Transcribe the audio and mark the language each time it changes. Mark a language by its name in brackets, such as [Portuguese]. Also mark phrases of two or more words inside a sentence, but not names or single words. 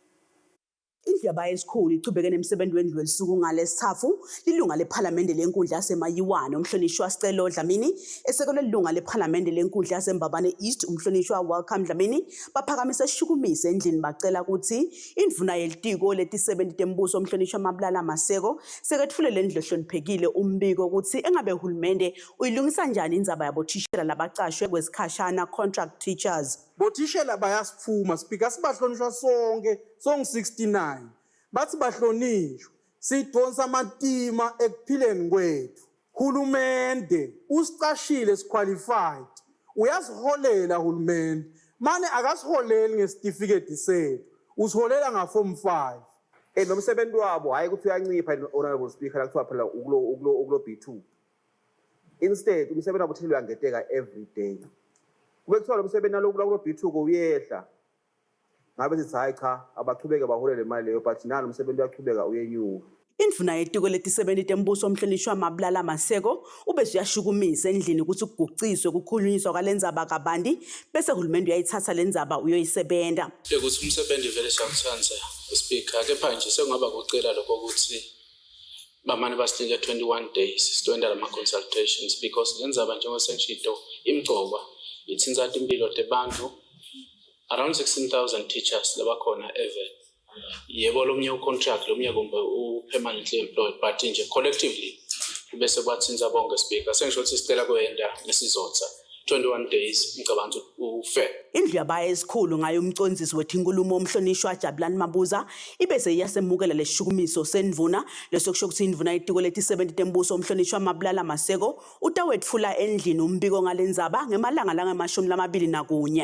[Swati] Indlu yabaye esikhulu ichubeke nemsebenzi wendlu welisuku ngalesithathu lilunga leParliamentary lenkundla yasemayiwane umhlonishwa Sicelo Dlamini esekelwe lilunga leParliamentary lenkundla yaseMbabane East umhlonishwa Welcome Dlamini baphakamise shukumise endlini bacela ukuthi indvuna yelitiko letisebenti tembuso umhlonishwa Mabulala Maseko seketfule lendlu ehloniphekile umbiko ukuthi engabe uhulumende uyilungisa njani indzaba yabothishela labacashwe kwesikhashana [English] contract teachers. [Swati] Bothishela bayasifuma Speaker sibahlonishwa sonke 69 bathi bahlonishwa sidonsa amatima ekuphileni kwethu. Hulumende usicashile siqualified uyasiholela hulumende mane akasiholeli ngesitifiketi sethu usiholela ngaform 5 nomsebenzi wabo hayi ukuthi uyancipha [English] Honorable Speaker [Swati] la kuthiwa phela ukulo B2. Instead umsebenzi wabo uthilwa ngeteka [English] every day. [Swati] Kube kuthiwa lo msebenzi nalokulo B2 ko uyehla ngabe sithi hayi cha abachubeke baholele imali leyo but nalo umsebenzi uyachubeka uyenyuka. Indvuna yetiko letisebenti tembuso umhlonishwa Mabulala Maseko ubese uyashukumisa endlini ukuthi kuguciswe kukhulunyiswa kwalendzaba kabanti bese hulumende uyayithatha lendzaba uyoyisebenta. Ukuthi umsebenzi vele siyawuthanza Speaker kepha nje sekungaba kucela lokho ukuthi bamane basinike 21 days sizoenda lama consultations because lendzaba njengosenshito imgcokwa ithinta impilo tebantu [English] around 16,000 teachers [Swati] labakhona ever. Yebo lomnye contract lomnye kumbe [English] permanently employed [Swati] but nje collectively bese kwathinta bonke Speaker sengisho ukuthi sicela kwenda nesizotha 21 days ngicabanga ukuthi ufair. Indlu yabaye esikhulu ngayo umcondzisi wethi inkulumo umhlonishwa Jabulani Mabuza ibese iyasemukela lesishukumiso sendvuna lesokusho ukuthi indvuna itiko leti-70 tembuso umhlonishwa Mabulala Maseko utawetfula endlini umbiko ngalendzaba ngemalanga lange-21.